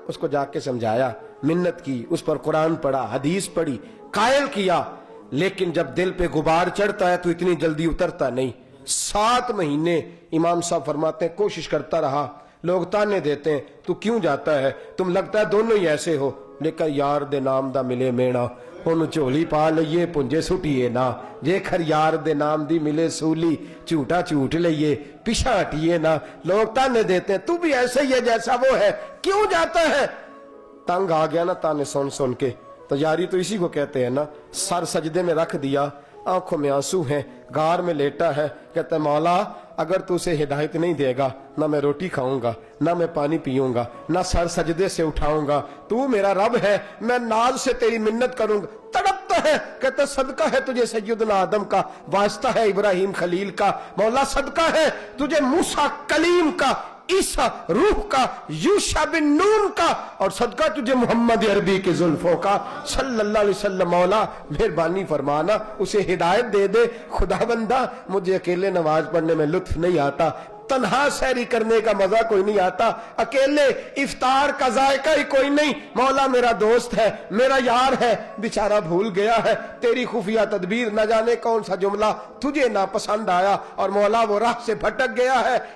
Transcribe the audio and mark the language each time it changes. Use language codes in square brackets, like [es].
[ur] اس کو جا کے سمجھایا, منت کی, اس پر قرآن پڑھا, حدیث پڑھی, قائل کیا. لیکن جب دل پہ غبار چڑھتا ہے تو اتنی جلدی اترتا نہیں. 7 مہینے امام صاحب فرماتے ہیں کوشش کرتا رہا. لوگ تانے دیتے ہیں تو کیوں جاتا ہے, تم لگتا ہے دونوں ہی ایسے ہو. [pa] لیکن یار دے نام دا ملے مینا, انہوں چولی پا لئیے پنجے سٹیے نا, جے کھر یار دے نام دی ملے سولی چوٹا چوٹ لئیے پیچھا ہٹیے نا. [ur] لوگ تانے دیتے ہیں تو بھی ایسے ہی ہے جیسا وہ ہے, کیوں جاتا ہے. تنگ آ گیا نا تانے سن سن کے, تو یاری تو اسی کو کہتے ہیں نا. سر سجدے میں رکھ دیا, آنکھوں میں آنسو ہیں, غار میں لیٹا ہے, کہتا ہے مولا اگر تو اسے ہدایت نہیں دے گا نہ میں روٹی کھاؤں گا, نہ میں پانی پیوں گا, نہ سر سجدے سے اٹھاؤں گا. تو میرا رب ہے, میں ناز سے تیری منت کروں گا. تڑپتا ہے, کہتا صدقہ ہے تجھے سیدنا آدم کا, واسطہ ہے ابراہیم خلیل کا. مولا صدقہ ہے تجھے موسیٰ کلیم کا, عیسیٰ روح کا, یوشع بن نون کا, اور صدقہ تجھے محمد عربی کی زلفوں کا صلی اللہ علیہ وسلم. مولا مہربانی فرمانا اسے ہدایت دے دے. خدا بندہ مجھے اکیلے نماز پڑھنے میں لطف نہیں آتا, تنہا سحری کرنے کا مزہ کوئی نہیں آتا, اکیلے افطار کا ذائقہ ہی کوئی نہیں. مولا میرا دوست ہے, میرا یار ہے, بیچارہ بھول گیا ہے. تیری خفیہ تدبیر, نہ جانے کون سا جملہ تجھے ناپسند آیا اور مولا وہ راہ سے بھٹک گیا ہے.